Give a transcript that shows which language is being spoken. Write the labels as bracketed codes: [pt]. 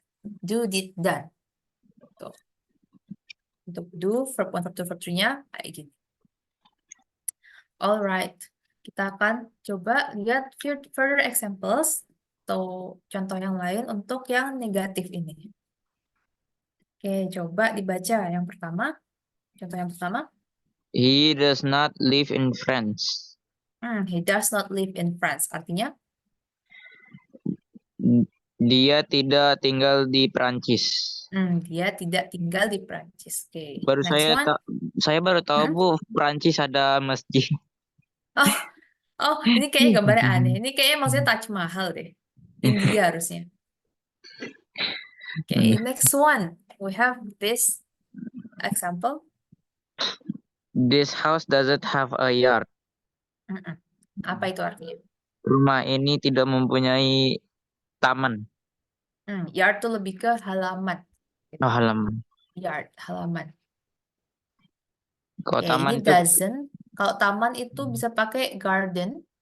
[id] Do, did, done. Tuh. Untuk do, verb 1, verb 2, verb 3-nya kayak gini. Alright. Kita akan coba lihat further examples atau contoh yang lain untuk yang negatif ini. Oke, coba dibaca yang pertama. Contoh yang pertama. [en] He does not live in France. He does not live in France. [id] Artinya, Dia tidak tinggal di Prancis. dia tidak tinggal di Prancis. Oke, Baru [en] next one. [id] saya baru tahu Hmm? Bu, Prancis ada masjid. Oh, oh, ini kayaknya gambarnya aneh. Ini kayaknya maksudnya Taj Mahal deh. India harusnya. Oke, [en] next one. We have this example. This house doesn't have a yard. [id] Mm-mm. Apa itu artinya? Rumah ini tidak mempunyai taman. Yard tuh lebih ke halaman. Gitu. Oh, halaman. Yard, halaman. Kalau Oke, taman ini itu [en] doesn't. [id] Kalau taman itu bisa pakai garden.